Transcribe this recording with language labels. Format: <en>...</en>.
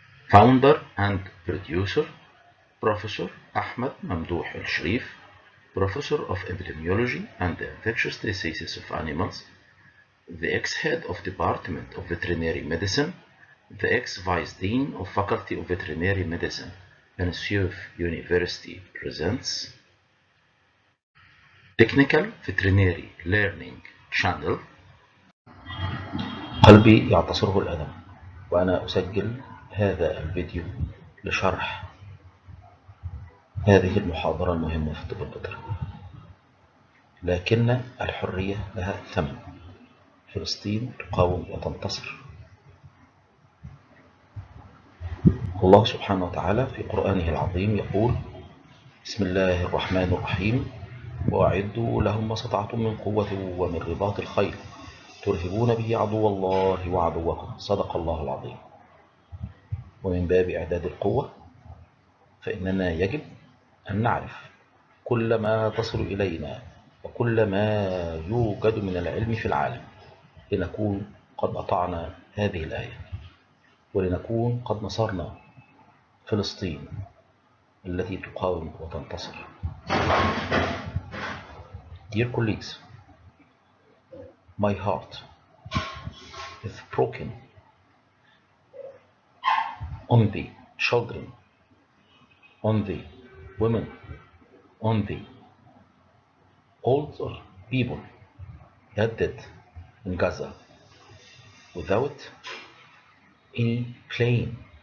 <en>Founder and producer Professor Ahmed Mamdouh Al-Sharif, Professor of Epidemiology and Infectious Diseases of Animals, the ex-head of Department of Veterinary Medicine, the ex-vice dean of Faculty of Veterinary Medicine, Anusyuf University presents Technical Veterinary Learning Channel.</en> <ar>قلبي يعتصره الألم وأنا أسجل هذا الفيديو لشرح هذه المحاضرة المهمة في الطب البيطري، لكن الحرية لها ثمن. فلسطين تقاوم وتنتصر. الله سبحانه وتعالى في قرآنه العظيم يقول: بسم الله الرحمن الرحيم: وأعدوا لهم ما استطعتم من قوة ومن رباط الخيل ترهبون به عدو الله وعدوكم. صدق الله العظيم. ومن باب إعداد القوة فإننا يجب أن نعرف كل ما تصل إلينا وكل ما يوجد من العلم في العالم لنكون قد أطعنا هذه الآية ولنكون قد نصرنا فلسطين التي تقاوم وتنتصر.</ar> <en>Dear colleagues, my heart is broken on the children, on the women, on the older people that died in Gaza without any claim.</en>